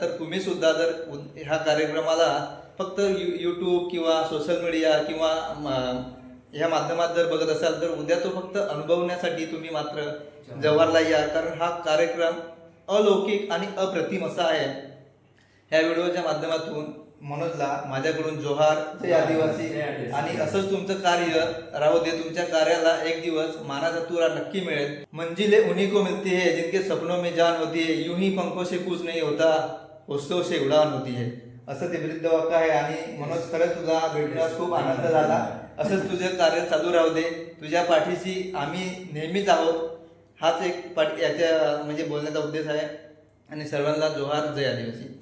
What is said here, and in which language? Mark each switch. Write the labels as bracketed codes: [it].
[mr] तर तुम्ही सुद्धा जर ह्या कार्यक्रमाला फक्त यूट्यूब किंवा सोशल मीडिया किंवा ह्या माध्यमात जर बघत असाल तर उद्या तो फक्त अनुभवण्यासाठी तुम्ही मात्र जव्हारला या. कारण हा कार्यक्रम अलौकिक आणि अप्रतिम असा आहे. ह्या व्हिडिओच्या माध्यमातून मनोजला माझ्याकडून जोहार, जय आदिवासी. आणि असंच तुमचं कार्य राहू दे. तुमच्या कार्याला एक दिवस मानाचा तुरा नक्की मिळेल. [hi] मंजिले उन्हीं को मिलती है जिनके सपनों में जान होती है, यूं ही पंखों से कूच नहीं होता, हौसलों से उड़ान होती है. [mr] असं ते वृद्ध वाक्य आहे. आणि मनोज, खरंच तुला भेटण्यास खूप आनंद झाला. असंच तुझे कार्य चालू राहू दे. तुझ्या पाठीशी आम्ही नेहमीच आहोत. हाच एक याच्या म्हणजे बोलण्याचा उद्देश आहे. आणि सर्वांना जोहार, जय आदिवासी.